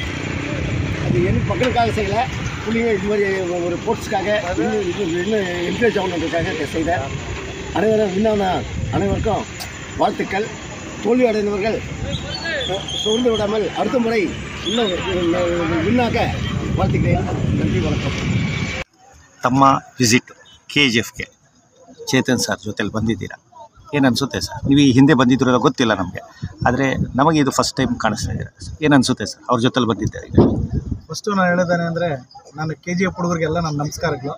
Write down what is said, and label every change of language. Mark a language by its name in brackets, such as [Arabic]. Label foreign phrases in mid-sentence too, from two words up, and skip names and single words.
[Tamil] அது என் மக்களுக்காக செய்யலை, புள்ளிங்க இது மாதிரி ஒரு ஸ்போர்ட்ஸுக்காக இன்னும் என்கரேஜ் ஆகணுன்றதுக்காக செய்தேன். அனைவரும் வின்னான அனைவருக்கும் வாழ்த்துக்கள். தோல்வி அடைந்தவர்கள் சோர்ந்து விடாமல் அடுத்த முறை இன்னும் வின்னாக வாழ்த்துக்கிறேன். நன்றி, வணக்கம். [Kannada] ತಮ್ಮ ವಿಸಿಟ್ KGFಗೆ ಚೇತನ್ ಸರ್ ಜೊತೆಲಿ ಬಂದಿದ್ದೀರಾ, ಏನು ಅನಿಸುತ್ತೆ ಸರ್? ನೀವು ಈ ಹಿಂದೆ ಬಂದಿದ್ದೀರೋ ಗೊತ್ತಿಲ್ಲ ನಮಗೆ, ಆದರೆ ನಮಗೆ ಇದು [English] first time [Kannada] ಕಾಣಿಸ್ತಾ ಇದ್ದೀರಾ. ಏನು ಅನಿಸುತ್ತೆ ಸರ್ ಅವ್ರ ಜೊತೆಲಿ ಬಂದಿದ್ದಾರೆ? ಈಗ ಫಸ್ಟು ನಾನು ಹೇಳಿದ್ದೇನೆ ಅಂದರೆ, ನಾನು KGF ಹುಡುಗರಿಗೆಲ್ಲ ನನ್ನ ನಮಸ್ಕಾರಗಳು.